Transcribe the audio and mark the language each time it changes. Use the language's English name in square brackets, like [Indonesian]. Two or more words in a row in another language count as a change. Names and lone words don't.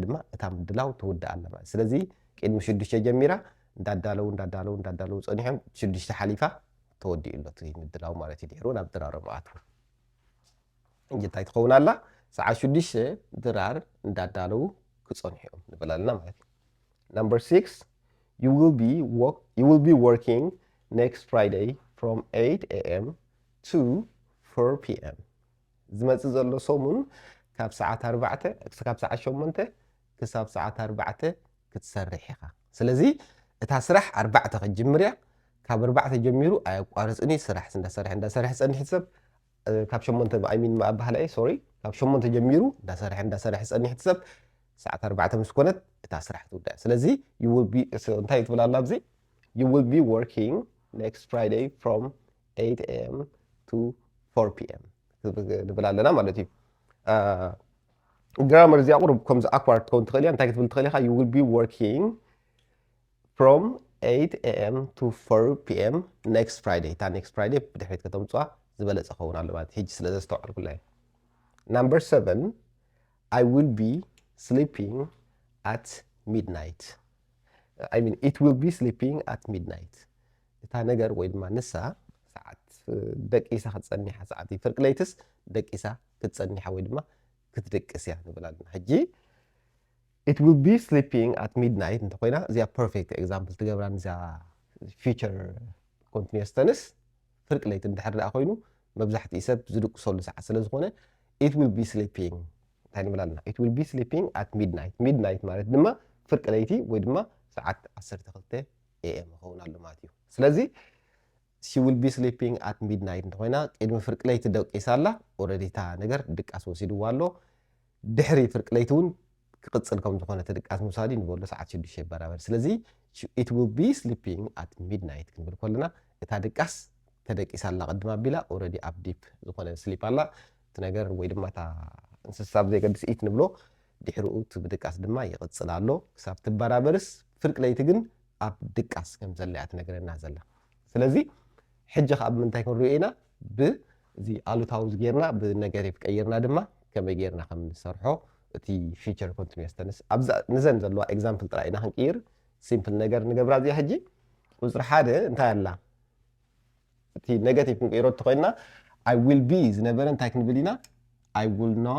[Tigrinya] ድማ እታ ምድላው ትውዳእ ኣላ ማለት ስለዚ ቅድሚ 6 ጀሚራ እንዳዳለው ፀኒሖም 6 ሓሊፋ ተወዲኡ ኣሎ እቲ ምድላው ማለት እዩ ድሕሩ ናብ ድራሮም ኣትዉ እንታይ ትኸውን ኣላ ሰዓት 6 ድራር እንዳዳለው ክፀንሑ እዮም ንብል ኣለና ማለት እዩ [English] Number 6 you will be working next Friday from 8 a.m. to 4 p.m. [Tigrinya] ዝመፅእ ዘሎ ሰሙን ካብ ሰዓት 4 ክሳብ ሰዓት 8 ክሳብ ሰዓት 4 ክትሰርሕ ኢኻ ስለዚ እታ ስራሕ 4 ከጅምር እያ ካብ 4 ጀሚሩ ኣያቋርፅኒ ስራሕ እንዳሰርሕ ፀኒሕ ሰብ ካብ 8 ኣይሚን ኣባህላ ሶሪ ካብ 8 ጀሚሩ እንዳሰርሕ ፀኒሕ ሰብ ሰዓት 4 ምስ ኮነት እታ ስራሕ ትውዳእ ስለዚ [English] you will be [Tigrinya] እንታይ ትብል ኣላ ኣብዚ [English] you will be working next Friday from 8 a.m. to 4 p.m. [Tigrinya] ንብል ኣለና ማለት እዩ ግራመር እዚኣ ቁርብ ከምዚ ኣክዋርድ ትኸውን ትኽእል እያ እንታይ ክትብል ትኽእል ኢኻ [English] you will be working from 8 a.m. to 4 p.m. next Friday [Tigrinya] እታ [English] next Friday [Tigrinya] ብድሕሪት ከተምፅዋ ዝበለፀ ኸውን ኣሎ ማለት ሕጂ ስለ ዘስተውዓል ኩላ እዩ [English] Number 7 I will be sleeping at midnight. I mean it will be sleeping at midnight. [Tigrinya] እታ ነገር ወይ ድማ ንሳ ሰዓት ደቂሳ ክትፀኒሓ ሰዓት ፍርቂ ለይትስ ደቂሳ ክትፀኒሓ ወይ ድማ ክትደቅስ እያ ንብል ኣለና ሕጂ [English] it will be sleeping at midnight [Tigrinya] እንተኮይና እዚኣ [English] perfect example [Tigrinya] ትገብራ እዚኣ [English] future continuous tense [Tigrinya] ፍርቂ ለይቲ እንድሕር ደኣ ኮይኑ መብዛሕትኡ ሰብ ዝድቅሰሉ ሰዓት ስለ ዝኾነ [English] it will be sleeping [Tigrinya] እንታይ ንብል ኣለና [English] it will be sleeping at midnight. [Tigrinya] midnight ማለት ድማ ፍርቂ ለይቲ ወይ ድማ ሰዓት 12 AM ይኸውን ኣሎ ማለት እዩ ስለዚ [English] she will be sleeping at midnight [Tigrinya] እንተኮይና ቅድሚ ፍርቂ ለይቲ ደቂሳ ኣላ ኦልሬዲ እታ ነገር ድቃስ ወሲድዋ ኣሎ ድሕሪ ፍርቂ ለይቲ እውን ክቅፅል ከም ዝኾነ ተድቃስ ምውሳዲ ንበሎ ሰዓት 6 በራበር ስለዚ [English] it will be sleeping at midnight [Tigrinya] ክንብል ከለና እታ ድቃስ ተደቂሳ ኣላ ቅድማ ኣቢላ ኦልሬዲ ኣብ ዲፕ ዝኾነ ስሊፕ ኣላ እቲ ነገር ወይ ድማ እታ እንስሳ ብዘይገድስ ኢት ንብሎ ድሕሪኡ እቲ ብድቃስ ድማ ይቕፅል ኣሎ ክሳብ ትበራበርስ ፍርቂ ለይቲ ግን ኣብ ድቃስ ከም ዘላ እያ ትነግረና ዘላ ስለዚ ሕጂ ካብ ምንታይ ክንሪኦ ኢና ብዚ ኣሉታዊ ጌርና ብነገቲቭ ቀይርና ድማ ከመይ ጌርና ከም ንሰርሖ እቲ [English] future continuous tense [Tigrinya] ኣብዛ ንዘን ዘለዋ ኤግዛምፕል ጥራይ ኢና ክንቅይር ሲምፕል ነገር ንገብራ እዚኣ ሕጂ ቁፅሪ ሓደ እንታይ ኣላ እቲ ኔጋቲቭ ክንቅይሮ እትኮይንና [English] I will be [Tigrinya] ዝነበረ እንታይ ክንብል ኢና [English] I will